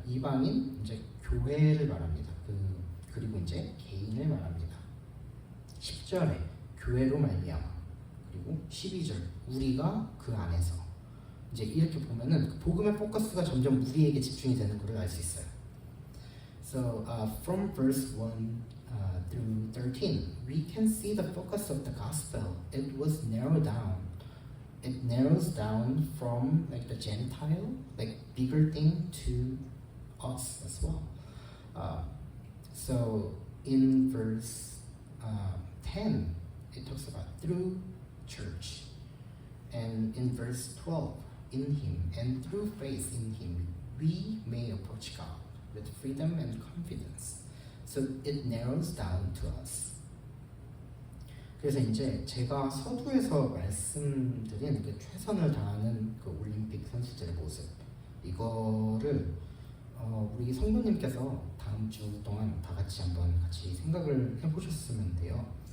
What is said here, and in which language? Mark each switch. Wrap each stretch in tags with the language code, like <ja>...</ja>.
<ko>이방인, 이제 교회를 말합니다. 그리고 이제 개인을 말합니다. 10절에 교회로 말미암아, 그리고 12절 우리가 그 안에서. 이제 이렇게 보면은 복음의 포커스가 점점 우리에게 집중이 되는 것을 알 수 있어요.</ko> <en>So from verse 1 through 13, we can see the focus of the gospel. It was narrowed down. It narrows down from like the Gentile, like bigger thing, to us as well. So in verse 10, it talks about through church, and in verse 12, in Him, and through faith in Him, we may approach God with freedom and confidence. So it narrows down to us.</en> <ko>그래서 이제 제가 서두에서 말씀드린 그 최선을 다하는 그 올림픽 선수들의 모습, 이거를 우리 성도님께서 다음 주 동안 다 같이 한번 같이 생각을 해보셨으면 돼요.</ko>